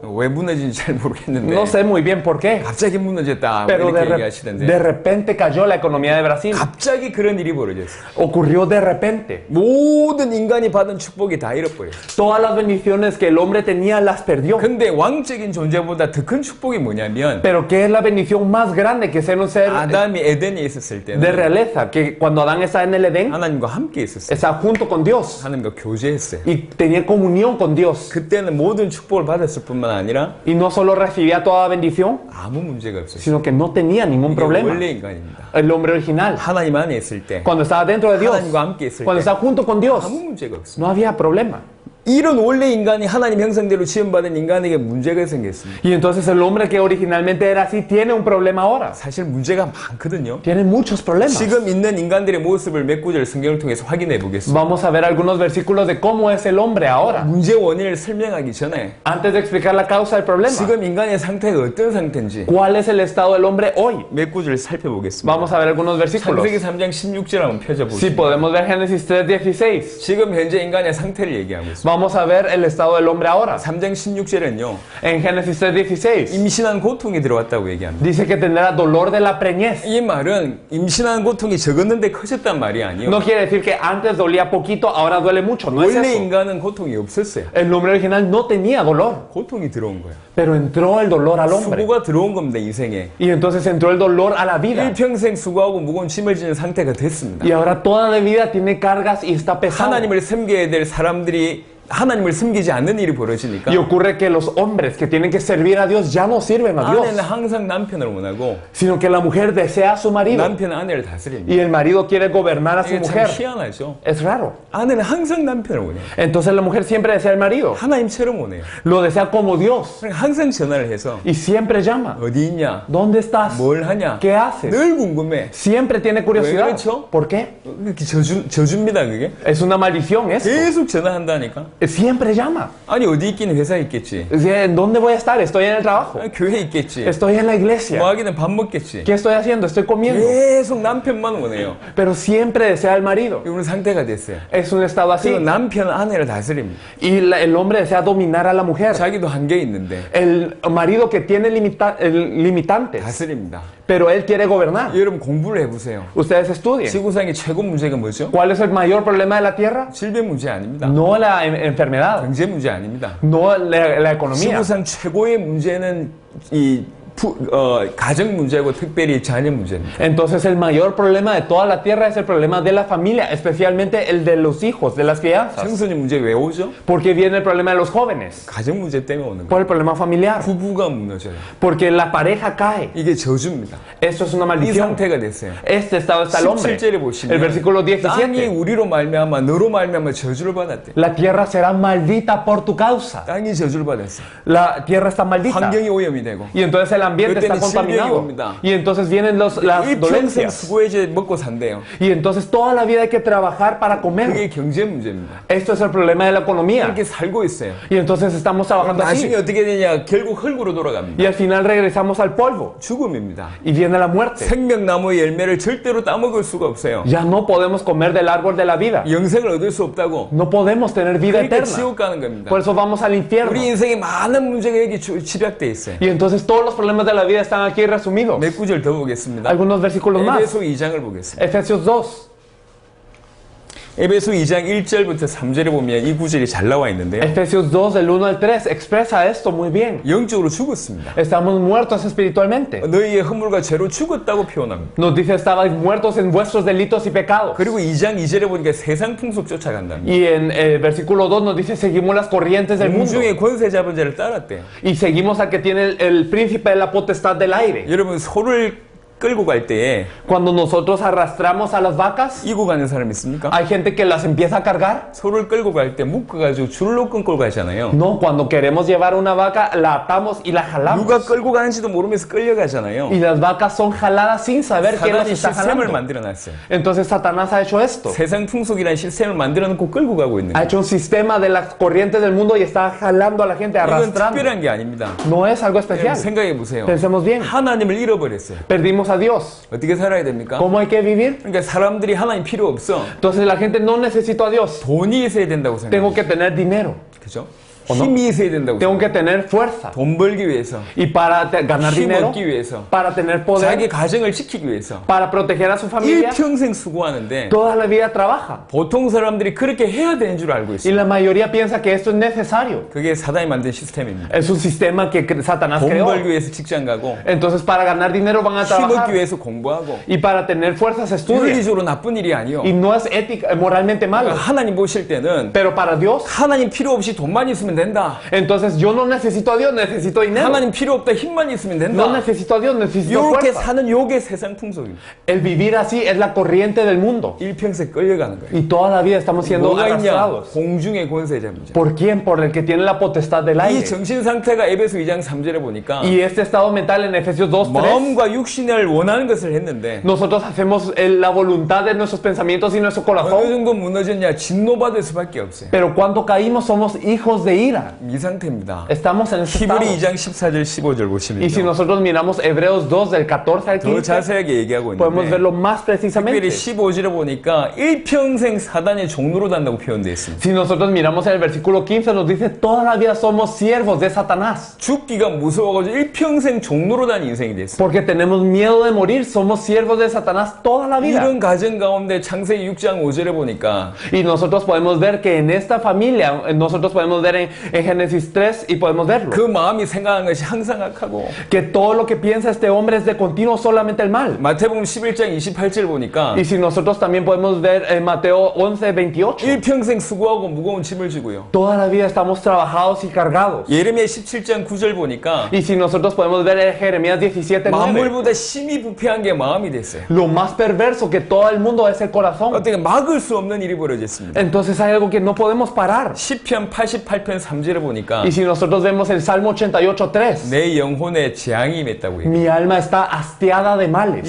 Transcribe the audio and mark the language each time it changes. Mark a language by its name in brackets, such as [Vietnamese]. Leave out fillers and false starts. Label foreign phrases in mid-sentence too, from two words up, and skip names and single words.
[Korean] 왜 무너진지 잘 모르겠는데 [Spanish] No sé muy bien por qué. [Korean] 갑자기 무너졌다 뭐 [Spanish] Pero [Korean] 이렇게 [Spanish] de [Korean] 얘기하시던데 [Spanish] repente cayó la economía de Brasil. [Korean] 갑자기 그런 일이 벌어졌어요. [Spanish] Ocurrió de repente. [Korean] 모든 인간이 받은 축복이 다 잃어버렸어요. [Spanish] Todas las bendiciones que el hombre tenía las perdió. [Korean] 근데 왕적인 존재보다 더 큰 축복이 뭐냐면 [Spanish] Pero ¿qué es la bendición más grande que ser un ser [Korean] 아담이 에덴에 있었을 [Spanish] de [Korean] 때는 [Spanish] realeza? Que cuando Adán estaba en el Edén, [Korean] 하나님과 함께 있었어요. [Spanish] estaba junto con Dios [Korean] 하나님과 교제했어요. [Spanish] y tenía comunión con Dios. [Korean] 그때는 모든 축복을 받았을 뿐만 아니라 [Spanish] Y no solo recibía toda bendición, [Korean] 아무 문제가 없었어요. [Spanish] sino que no tenía ningún [Korean] 이게 [Spanish] problema. [Korean] 원래 인간입니다. [Spanish] El hombre original. [Korean] 하나님 안에 있을 때 [Spanish] Cuando estaba dentro de Dios, [Korean] 하나님과 함께 있을 [Spanish] cuando [Korean] 때 [Spanish] estaba junto con Dios, [Korean] 아무 문제가 없습니다. [Spanish] no había problema. [Korean] 이런 원래 인간이 하나님 형상대로 지원받은 인간에게 문제가 생겼습니다. [Spanish] Y entonces el hombre que originalmente era así tiene un problema ahora. [Korean] 사실 문제가 많거든요. [Spanish] Tiene muchos problemas. [Korean] 지금 있는 인간들의 모습을 몇 구절 성경을 통해서 확인해 보겠습니다. [Spanish] Vamos a ver algunos versículos de cómo es el hombre ahora. [Korean] 문제 원인을 설명하기 전에 [Spanish] Antes de explicar la causa del problema, [Korean] 지금 인간의 상태가 어떤 상태인지 [Spanish] ¿cuál es el estado del hombre hoy? [Korean] 몇 구절 살펴보겠습니다. [Spanish] Vamos a ver algunos versículos. [Korean] 창세기 3장 16절 한번 [Spanish] Si [Korean] 펴져보시죠. [Spanish] podemos ver Génesis 3:16. [Korean] 지금 현재 인간의 상태를 얘기하고 있습니다. [Spanish] Vamos a ver el estado del hombre ahora. [Korean] 3장 16절은요. [Spanish] En Génesis 3:16 [Korean] 임신한 고통이 들어왔다고 얘기합니다. [Spanish] dice que tendrá dolor de la preñez. [Korean] 이 말은 임신한 고통이 적었는데 커졌단 말이 아니에요. [Spanish] No quiere decir que antes dolía poquito, ahora duele mucho. No es [Korean] 원래 [Spanish] eso. [Korean] 인간은 고통이 없었어요. [Spanish] El hombre original no tenía dolor, [Korean] 고통이 들어온 거예요. [Spanish] pero entró el dolor al hombre. [Korean] 수고가 들어온 겁니다, 인생에. [Spanish] Y entonces entró el dolor a la vida. [Korean] 일평생 수고하고 무거운 짐을 지는 상태가 됐습니다. [Spanish] Y ahora toda la vida tiene cargas y está pesado. [Korean] 하나님을 섬겨야 될 사람들이 하나님을 섬기지 않는 일이 벌어지니까 [Spanish] Y ocurre que los hombres que tienen que servir a Dios ya no sirven a [Korean] 아내는 [Spanish] Dios, [Korean] 항상 남편을 원하고 [Spanish] sino que la mujer desea a su marido [Korean] 남편은 아내를 다스립니다. [Spanish] y el marido quiere gobernar a su [Korean] 이게 참 [Spanish] mujer. [Korean] 희한하죠. [Spanish] Es raro. [Korean] 아내는 항상 남편을 원해요. [Spanish] Entonces la mujer siempre desea al marido, [Korean] 하나님처럼 원해요. [Spanish] lo desea como Dios [Korean] 항상 전화를 해서 [Spanish] y siempre llama. [Korean] 어디 있냐? [Spanish] ¿Dónde estás? [Korean] 뭘 하냐? [Spanish] ¿Qué haces? [Korean] 늘 궁금해. [Spanish] Siempre tiene curiosidad. [Korean] 왜 그렇죠? [Spanish] ¿Por qué? [Korean] 이렇게 저주입니다, 그게. [Spanish] Es una maldición esto. [Korean] 계속 전화한다니까. [Spanish] Siempre llama. [Korean] 아니 어디 있긴 회사에 있겠지. [Spanish] ¿En dónde voy a estar? Estoy en el trabajo. [Korean] 아니, 교회에 있겠지. [Spanish] Estoy en la [Korean] 뭐 [Spanish] iglesia. [Korean] 하기는 밥 먹겠지. [Spanish] ¿Qué estoy haciendo? Estoy comiendo. [Korean] 계속 남편만 원해요. [Spanish] Pero siempre desea al marido. [Korean] 이런 상태가 됐어요. [Spanish] Es un estado así. [Korean] 그리고 남편 아내를 다스립니다. [Spanish] Y el hombre desea dominar a la mujer. [Korean] 자기도 한계 있는데 [Spanish] El marido que tiene limitantes, [Korean] 다스립니다. [Spanish] pero él quiere gobernar. [Korean] 여러분 공부를 해보세요. [Spanish] Ustedes estudien. [Korean] 지구상의 최고 문제가 뭐죠? [Spanish] ¿Cuál es el mayor problema de la tierra? [Korean] 질병 문제 아닙니다. [Spanish] No la enfermedad, [Korean] 경제 문제 아닙니다. [Spanish] no la economía. [Korean] 지구상 최고의 문제는 이 가정 문제고 특별히 자녀 문제입니다. [Spanish] Entonces el mayor problema de toda la tierra es el problema de la familia, especialmente el de los hijos, de las crianzas. [Korean] 청소년 문제 왜 오죠? [Spanish] ¿Por qué viene el problema de los jóvenes? [Korean] 가정 문제 때문에 오는 [Spanish] Por [Korean] 거예요. [Spanish] el problema familiar. [Korean] 부부가 무너져요. [Spanish] Porque la pareja cae. [Korean] 이게 저주입니다. [Spanish] Esto es una [Korean] 이 [Spanish] maldición. [Korean] 상태가 됐어요. [Spanish] Este estado está el hombre. [Korean] 17절에 보시면 [Spanish] El versículo [Korean] 땅이 [Spanish] 17. [Korean] 우리로 말미암아 너로 말미암아 저주를 받았대. [Spanish] La tierra será maldita por tu causa. [Korean] 땅이 저주를 받았어요. [Spanish] La tierra está maldita. [Korean] 환경이 오염이 되고 [Spanish] Y entonces el ambiente está [Korean] 그때는 질병이 [Spanish] contaminado. [Korean] 옵니다. [Spanish] Y entonces vienen las [Korean] 일평생 [Spanish] dolencias. [Korean] 수고해야 먹고 산대요. [Spanish] Y entonces toda la vida hay que trabajar para comer. [Korean] 그게 경제 문제입니다. [Spanish] Esto es el problema de la economía. [Korean] 이렇게 살고 있어요. [Spanish] Y entonces estamos trabajando [Korean] 나중에 [Spanish] así. [Korean] 어떻게 되냐? 결국 흙으로 돌아갑니다. [Spanish] Y al final regresamos al polvo. [Korean] 죽음입니다. [Spanish] Y viene la muerte. [Korean] 생명나무의 열매를 절대로 따먹을 수가 없어요. [Spanish] Ya no podemos comer del árbol de la vida. [Korean] 영생을 얻을 수 없다고. [Spanish] No podemos tener vida [Korean] 그러니까 [Spanish] eterna. [Korean] 지옥 가는 겁니다. [Spanish] Por eso vamos al infierno. [Korean] 우리 인생에 많은 문제가 여기 집약돼 있어요. [Spanish] Y entonces todos los problemas de la vida están aquí resumidos. [Korean] 몇 구절 더 보겠습니다. [Spanish] Algunos versículos más. [Korean] 에베소 2장을 보겠습니다. [Spanish] Efesios 2. [Korean] 에베소 2장 1절부터 3절에 보면 이 구절이 잘 나와 있는데요. [Spanish] Efesios 2, del 1 al 3, expresa esto muy bien. [Korean] 영적으로 죽었습니다. [Spanish] Estamos muertos espiritualmente. [Korean] 너희의 허물과 죄로 죽었다고 표현합니다. [Spanish] Nos dice, estabais muertos en vuestros delitos y pecados. [Korean] 그리고 2장 2절에 보니까 세상 풍속 쫓아간답니다. [Spanish] Y en el versículo 2 nos dice, seguimos las corrientes del mundo. [Korean] 공중의 권세 잡은 자를 따랐대요. [Spanish] Y seguimos al que tiene el príncipe de la potestad del aire. [Korean] 여러분 소를 끌고 갈 때에 [Spanish] Cuando nosotros arrastramos a las vacas, [Korean] 이고 가는 사람 있습니까? [Spanish] hay gente que las empieza a cargar. [Korean] 소를 끌고 갈 때 묶어가지고 줄로 끊고 가잖아요. [Spanish] No, cuando queremos llevar una vaca, la atamos y la jalamos. [Korean] 누가 끌고 가는지도 모르면서 끌려가잖아요. [Spanish] Y las vacas son jaladas sin saber quién las [Korean] 사단이 [Spanish] está [Korean] 시스템을 [Spanish] jalando. [Korean] 만들어놨어요. [Spanish] Entonces Satanás ha hecho esto. [Korean] 세상 풍속이라는 시스템을 만들어놓고 끌고 가고 있는 [Spanish] Ha [Korean] 거예요. [Spanish] hecho un sistema de las corrientes del mundo y está jalando a la gente, [Korean] 이건 [Spanish] arrastrando. [Korean] 특별한 게 아닙니다. [Spanish] No es algo especial. [Korean] 생각해 보세요. [Spanish] Pensemos bien. [Korean] 하나님을 잃어버렸어요. [Spanish] Perdimos a Dios. [Korean] 어떻게 살아야 됩니까? [Spanish] ¿Cómo hay que vivir? [Korean] 그러니까 사람들이 하나님 필요 없어. [Spanish] Entonces la gente no necesito a Dios. [Korean] 돈이 있어야 된다고 [Spanish] Tengo [Korean] 생각해요. [Spanish] que tener dinero. [Korean] 그죠? [Spanish] ¿O no? [Korean] 힘이 있어야 된다고 [Spanish] Tengo [Korean] 생각해요. [Spanish] que tener fuerza. [Korean] 돈 벌기 위해서, [Spanish] Y para ganar [Korean] 힘 [Spanish] dinero, [Korean] 얻기 위해서, [Spanish] para tener [Korean] 자기 [Spanish] poder, [Korean] 가정을 지키기 위해서 [Spanish] para proteger a su familia, [Korean] 일평생 수고하는데 [Spanish] toda la vida trabaja. [Korean] 보통 사람들이 그렇게 해야 되는 줄 알고 [Spanish] Y [Korean] 있어요. [Spanish] la mayoría piensa que esto es necesario. [Korean] 그게 사단이 만든 시스템입니다. [Spanish] Es un sistema que Satanás [Korean] 돈 [Spanish] creó. [Korean] 벌기 위해서 직장 가고 [Spanish] Entonces para ganar dinero van a [Korean] 힘 얻기 [Spanish] trabajar. [Korean] 위해서 공부하고 [Spanish] Y para tener fuerzas estudian. [Korean] 윤리적으로 나쁜 일이 아니요. [Spanish] Y no es ética, moralmente malo. [Korean] 하나님 보실 때는 [Spanish] Pero para Dios, [Korean] 하나님 필요 없이 돈만 있으면 된다. [Spanish] entonces yo no necesito a Dios, necesito dinero. [Korean] 하나님 필요 없다. 힘만 있으면 된다. [Spanish] No necesito a Dios, necesito [Korean] 이렇게 [Spanish] fuerza. [Korean] 사는 요게 세상 풍속입니다. [Spanish] El vivir así es la corriente del mundo. [Korean] 일평생 끌려가는 거예요. [Spanish] Y toda la vida estamos siendo [Korean] 뭐가 있냐? [Spanish] arrastrados. [Korean] 공중의 권세자입니다. [Spanish] ¿Por quién? Por el que tiene la potestad del [Korean] 이 [Spanish] aire. [Korean] 정신 상태가 에베소 2장 3절에 보니까 [Spanish] Y este estado mental en Efesios 2, 3, [Korean] 마음과 육신을 원하는 것을 했는데 [Spanish] nosotros hacemos la voluntad de nuestros pensamientos y nuestro [Korean] 어느 [Spanish] corazón. [Korean] 정도 무너졌냐? 진노받을 수밖에 없어요. [Spanish] Pero cuando caímos somos hijos de ira. [Korean] 이 상태입니다. [Spanish] Estamos en ese estado. [Korean] 히브리 2장 14절 15절 [Spanish] Y si [Korean] 보시면요. [Spanish] nosotros miramos Hebreos 2 del 14 al [Korean] 더 [Spanish] 15, [Korean] 자세하게 얘기하고 [Spanish] podemos [Korean] 있는데 [Spanish] verlo más precisamente. [Korean] 특별히 15절에 보니까 일평생 사단의 종로로 단다고 표현되어 있습니다. [Spanish] Si nosotros miramos el versículo 15 nos dice toda la vida somos siervos de Satanás. [Korean] 죽기가 무서워가지고 일평생 종로로 다니는 인생이 됐어요. [Spanish] Porque tenemos miedo de morir, somos siervos de Satanás toda la vida. [Korean] 이런 가정 가운데 창세기 6장 5절에 보니까 [Spanish] Y nosotros podemos ver que en esta familia, nosotros podemos ver en Génesis 3 y podemos verlo. [Korean] 그 마음이 생각하는 것이 항상 악하고 [Spanish] Que todo lo que piensa este hombre es de continuo solamente el mal. [Korean] 마태복음 11장 28절 보니까 [Spanish] Y si nosotros también podemos ver en Mateo 11, 28. [Korean] 일평생 수고하고 무거운 짐을 지고요. [Spanish] Toda la vida estamos trabajados y cargados. [Korean] 예레미야 17장 9절 보니까 [Spanish] Y si nosotros podemos ver en Jeremías 17, 9. [Korean] 만물보다 심히 부패한 게 마음이 됐어요. [Spanish] Lo más perverso que todo el mundo es el corazón. [Korean] 어떻게 막을 수 없는 일이 벌어졌습니다. [Spanish] Entonces hay algo que no podemos parar. [Korean] 시편 88편 3절에 보니까 [Spanish] Y si nosotros vemos el Salmo 88, 3. [Korean] 내 영혼에 재앙이 임했다고 해요. [Spanish] Mi alma está hastiada de males.